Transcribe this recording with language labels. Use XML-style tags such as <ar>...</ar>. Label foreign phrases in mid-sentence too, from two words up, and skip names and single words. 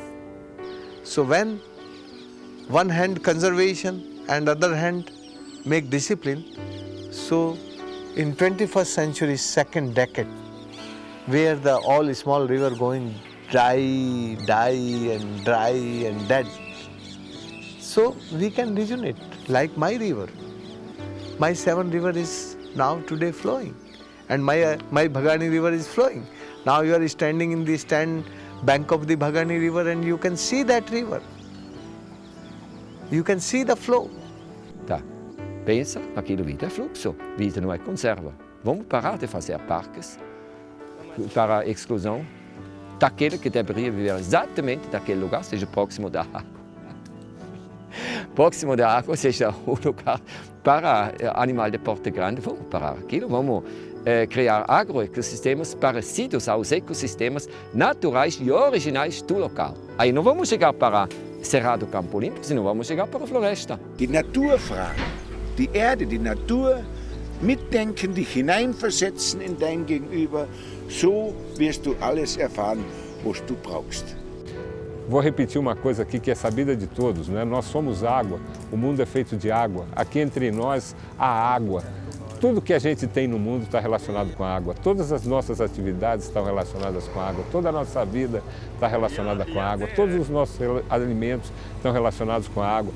<en>So when one hand conservation and other hand make discipline, so in 21st century second decade, where the all small river going dry and dead, so we can rejuvenate like my river. My 7 river is now today flowing, and my Bhagani river is flowing. Now you are standing in the bank of the Bhagani river and you can see that river. You can see the flow.</en> <pt>Tá. Pensa, aquilo vida é fluxo, vida não é conserva. Vamos parar de fazer parques para a exclusão daquele que deveria viver exatamente naquele lugar, seja próximo da água. Próximo da água seja o lugar para animal de porte grande. Vamos parar aquilo, vamos criar agroecossistemas parecidos aos ecossistemas naturais e originais do local. Aí não vamos chegar para Cerrado Campo Limpo, senão vamos chegar para a floresta.</pt> <de>Die Natur fragen, die Erde, die Natur mitdenken, dich hineinversetzen in dein Gegenüber, so wirst du alles erfahren, was du brauchst.</de> <pt>Vou repetir uma coisa aqui que é sabida de todos, né? Nós somos água, o mundo é feito de água, aqui entre nós há água. Tudo que a gente tem no mundo está relacionado com a água, todas as nossas atividades estão relacionadas com a água, toda a nossa vida está relacionada com a água, todos os nossos alimentos estão relacionados com a água.</pt>